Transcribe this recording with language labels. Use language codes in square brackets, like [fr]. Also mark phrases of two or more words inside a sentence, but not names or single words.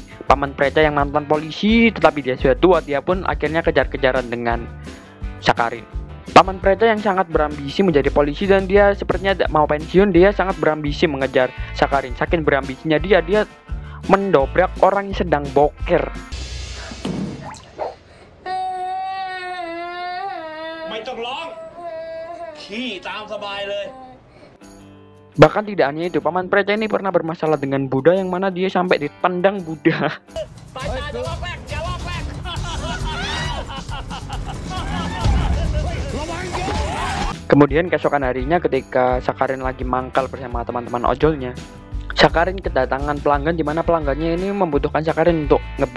[id] Paman Preca yang mantan polisi tetapi dia sudah tua, dia pun akhirnya kejar-kejaran dengan Sakarin. Paman Preca yang sangat berambisi menjadi polisi dan dia sepertinya tidak mau pensiun, dia sangat berambisi mengejar Sakarin. Saking berambisinya dia mendobrak orang yang sedang boker. [th] ไม่ต้องร้องขี้ตามสบายเลย [id] Bahkan tidak hanya itu, Paman Preca ini pernah bermasalah dengan Buddha yang mana dia sampai dipandang Buddha. Kemudian keesokan harinya ketika Sakarin lagi mangkal bersama teman-teman ojolnya, Sakarin kedatangan pelanggan di mana pelanggannya ini membutuhkan Sakarin untuk ngebut.